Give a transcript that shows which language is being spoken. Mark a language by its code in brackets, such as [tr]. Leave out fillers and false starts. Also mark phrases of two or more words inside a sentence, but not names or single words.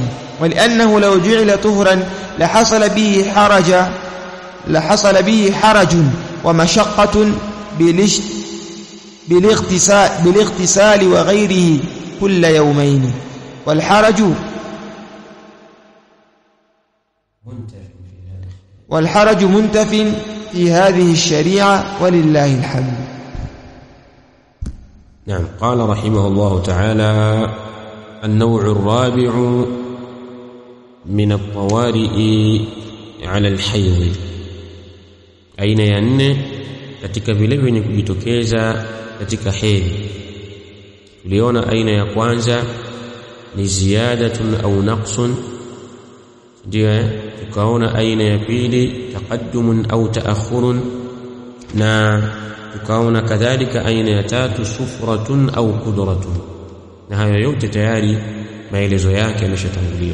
[ar] ولأنه لو جعل طهرا لحصل به حرج ومشقة بالاغتسال وغيره كل يومين، والحرج منتف في هذه الشريعة ولله الحمد. نعم. قال رحمه الله تعالى: النوع الرابع من الطوارئ على الحيض. [sw] aina ya 4 katika vile vyenye kujitokeza katika hedhi. Tuliona aina ya kwanza ni ziyadatun au naqsun, ndio tukaona aina ya pili taqaddumun au ta'akhurun, na tukaona kadhalika aina ya tatu sufratun au qudratun, na hayo yote tayari maelezo yake yameshatangulia.